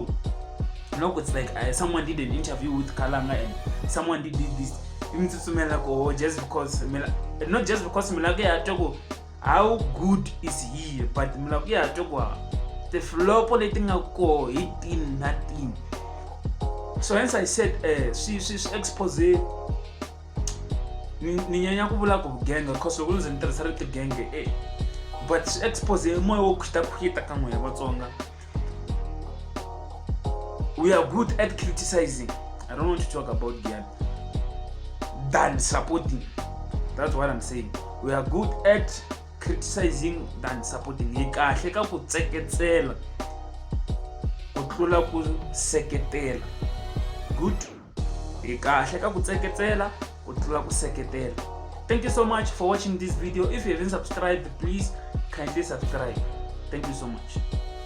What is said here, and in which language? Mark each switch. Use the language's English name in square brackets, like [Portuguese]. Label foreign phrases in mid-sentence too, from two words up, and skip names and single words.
[English] It's like someone did an interview with Kalanga and someone did this. Just because, not just because how good is he, but the flop nothing. So hence I said she's expose [Tsonga] ninyanya kubula ku genge [English] because we wasn't interested in genge but she expose [Tsonga] moyo wo kuhita kamwe ya Vatsonga. [English] We are good at criticizing. I don't want to talk about Gyan than supporting. That's what I'm saying. We are good at criticizing than supporting. [Tsonga] Ikahle ka ku tseketsela ku tlula ku seketela. [English] Good. [Tsonga] Ikahle ka ku tseketsela ku tlula ku seketela. [English] Thank you so much for watching this video. If you haven't subscribed, please kindly subscribe. Thank you so much.